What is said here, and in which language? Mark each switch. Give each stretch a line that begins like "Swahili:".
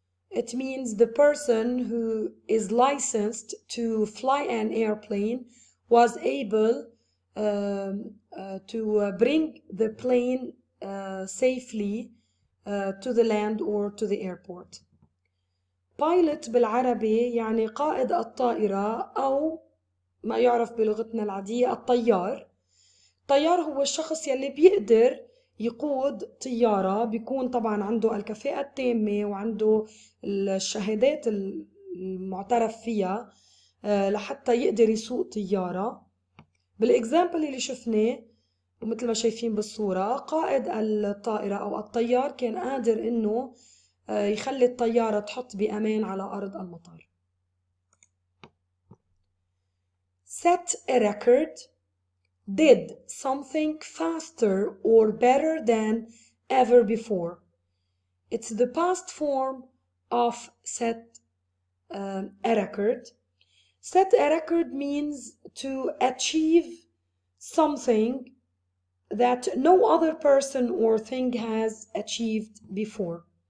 English: It means the person who is licensed to fly an airplane was able to bring the plane safely to the land or to the airport. pilot
Arabic: بالعربي يعني قائد الطائرة أو ما يعرف بلغتنا العادية الطيار. الطيار هو الشخص يلي بيقدر يقود طيارة، بيكون طبعا عنده الكفاءة التامة وعنده الشهادات المعترف فيها لحتى يقدر يسوق طيارة. بالإكزامبل اللي شفناه ومثل ما شايفين بالصورة، قائد الطائرة أو الطيار كان قادر إنه يخلي الطيارة تحط بأمان على أرض المطار.
English: set a record, did something faster or better than ever before. It's the past form of set a record. Set a record means to achieve something that no other person or thing has achieved before.